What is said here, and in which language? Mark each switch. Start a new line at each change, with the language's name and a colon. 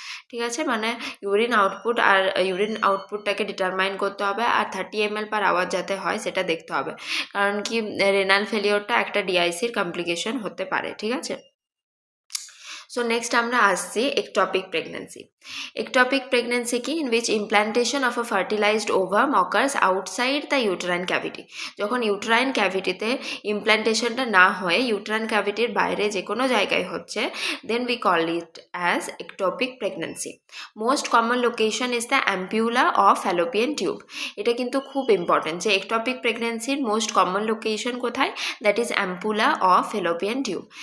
Bangla: ঠিক আছে, মানে ইউরিন আউটপুট আর ইউরিন আউটপুটটাকে ডিটারমাইন করতে হবে, আর
English: 30 ml per hour
Bangla: যাতে হয় সেটা দেখতে হবে, কারণ কি রেনাল ফেলিওরটা একটা ডিআইসির কমপ্লিকেশন হতে পারে। ঠিক আছে। সো নেক্সট আমরা আসছি ectopic pregnancy. Ectopic pregnancy কি?
English: in which implantation of a fertilized ovum occurs outside the uterine cavity.
Bangla: যখন ইউট্রাইন ক্যাভিটিতে ইমপ্ল্যান্টেশনটা না হয়ে ইউট্রাইন ক্যাভিটির বাইরে যে কোনো জায়গায় হচ্ছে,
English: Then we call it as ectopic pregnancy. Most common location is the ampulla of fallopian tube.
Bangla: এটা কিন্তু খুব ইম্পর্টেন্ট যে ectopic pregnancyর মোস্ট কমন লোকেশন কোথায়,
English: That is ampulla of fallopian tube.